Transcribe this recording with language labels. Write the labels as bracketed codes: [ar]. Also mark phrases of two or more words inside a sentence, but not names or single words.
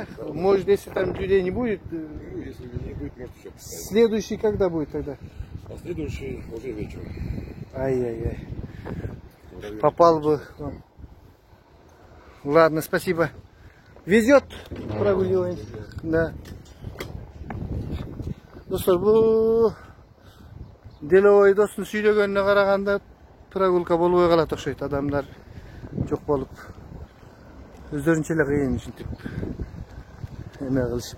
[ru] Может, если там людей не будет. Ну, если не будет, можете все поставить. Следующий когда будет тогда? А следующий уже вечером. Ай-яй-яй. Попал бы вам. Ладно, спасибо. Везет, прогуливаемся. Да. [ky] Достор, бул деловой достун сүйлөгөнүнө караганда прогулка болбой калат окшойт. Адамдар жок болуп, өздөрүнчө эле кыйын ушинтип эме кылышып.